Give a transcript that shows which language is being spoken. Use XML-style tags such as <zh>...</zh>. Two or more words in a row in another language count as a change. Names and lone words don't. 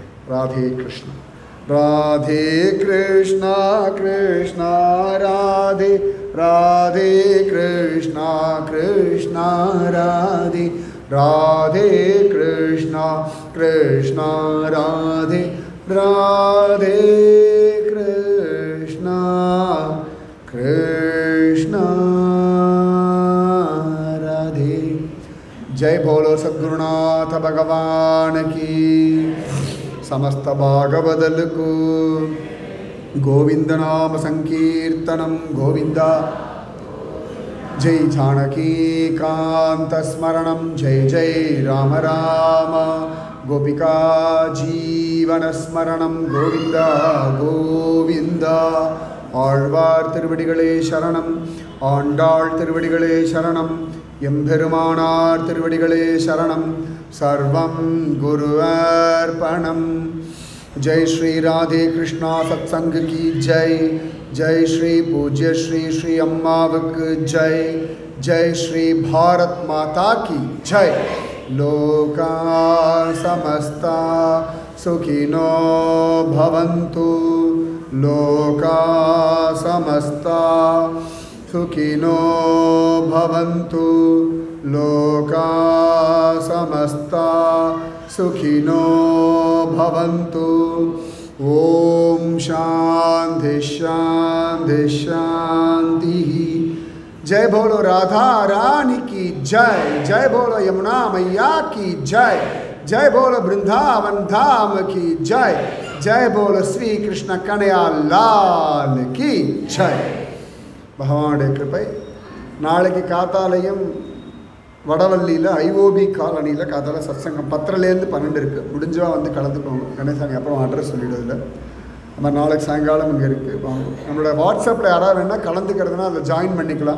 <ta>ராதே கிருஷ்ணா ராதே கிருஷ்ணா கிருஷ்ணா ராதே ராதே கிருஷ்ணா கிருஷ்ணா ராதே ராதே கிருஷ்ணா கிருஷ்ணா ராதே ராதே கிருஷ்ணா கிருஷ்ணா ராதே.</ta> <hi>जय बोलो सद्गुरुनाथ भगवान की. समस्त भागवदल को गोविंद नाम संकीर्तनम गोविंदा. जय जानकी कांत स्मरणम जय जय राम राम. गोपिका जीवन स्मरणम गोविंदा गोविंदा.</hi> <ta>ஆழ்வார் திருவடிகளே சரணம். ஆண்டாள் திருவடிகளே சரணம். எம்பெருமானார் திருவடிகளே சரணம்.</ta> <sa>सर्वं गुरु अर्पणम्.</sa> <hi>जय श्री राधे कृष्णा सत्संग की जय. जय श्री पूज्य श्री श्री अम्मावक जय. जय श्री भारत माता की जय.</hi> <sa>लोका समस्ता सुखिनो भवन्तु. लोका समस्ता सुखिनो भवन्तु. लोका समस्ता सुखिनो भवन्तु. ओम शांति शांति शांति.</sa> <hi>जय बोलो राधा रानी की जय. जय बोलो यमुना मैया की जय. जय बोलो वृंदावन धाम की जय. जय बोलो श्री कृष्ण कन्हैया लाल की जय.</hi> <ta>பகவானுடைய கிருபை. நாளைக்கு காத்தாலையும் வடவள்ளியில் ஐஓபி காலனியில் காத்தால சத்சங்கம் 10லேருந்து 12 இருக்குது. முடிஞ்சவா வந்து கலந்துக்கோங்க. கணேசாமி அப்புறம் அட்ரஸ் சொல்லிடுறதில்ல. நம்ம நாளைக்கு சாயங்காலம் இங்கே இருக்குது. நம்மளோட வாட்ஸ்அப்பில் யாராவது வேணால் கலந்துக்கிறதுனா அதில் ஜாயின் பண்ணிக்கலாம்.</ta>